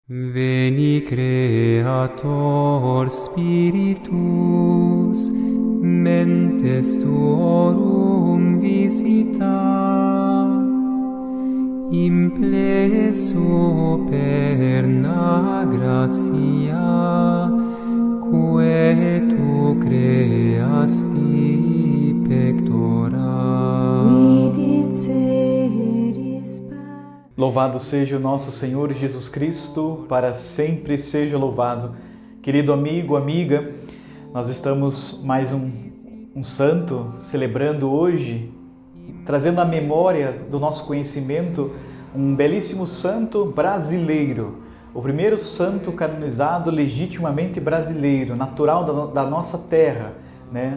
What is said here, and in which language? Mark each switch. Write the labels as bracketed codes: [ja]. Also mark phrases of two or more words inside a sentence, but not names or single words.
[la] Veni Creator Spiritus, mentes tuorum visita, implesso perna gratia, quae tu creasti pectora. [pt] Louvado seja o nosso Senhor Jesus Cristo, para sempre seja louvado. Querido amigo, amiga, nós estamos mais um santo celebrando hoje, trazendo à memória do nosso conhecimento um belíssimo santo brasileiro, o primeiro santo canonizado legitimamente brasileiro, natural da nossa terra, né?